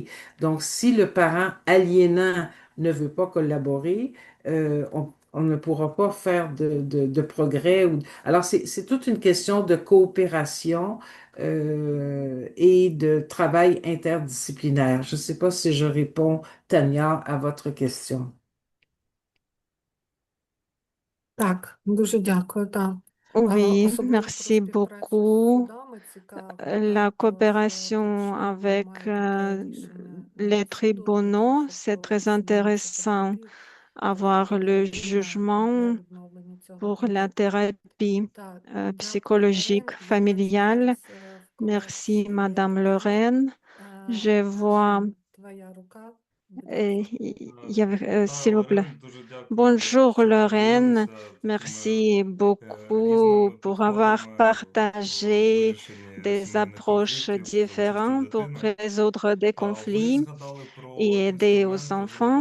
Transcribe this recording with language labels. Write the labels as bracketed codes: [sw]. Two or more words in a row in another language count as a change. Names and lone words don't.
[fr] Donc, si le parent aliénant ne veut pas collaborer, on ne pourra pas faire de progrès. Alors, c'est toute une question de coopération et de travail interdisciplinaire. Je ne sais pas si je réponds, Tania, à votre question. [uk] Так, дуже дякую, так. [fr] Oui, [uk] Особливо [fr] merci [uk] трошки праця з [fr] beaucoup. [uk] судами цікаво, [fr] La [uk] так, [fr] coopération [uk] тому що [fr] avec [uk] немає таке рішення [fr] les [uk] суду, [fr] tribunaux, [uk] щоб [fr] c'est très [uk] судилище [fr] intéressant. [uk] потребує [fr] Avoir le [uk] для [fr] jugement [uk] відновлення цього [fr] pour la [uk] контакту. [fr] thérapie [uk] Так, дякую, [fr] psychologique [uk] Лорен. Я бачу [fr] familiale. [uk] зараз в [fr] Merci, [uk] когось є [fr] Madame [uk] питання. [fr] Lorraine. Je vois, [uk] Твоя рука, будь ласка. [fr] s'il vous plaît. Bonjour Lorraine, merci beaucoup pour avoir partagé des approches différentes pour résoudre des conflits et aider aux enfants.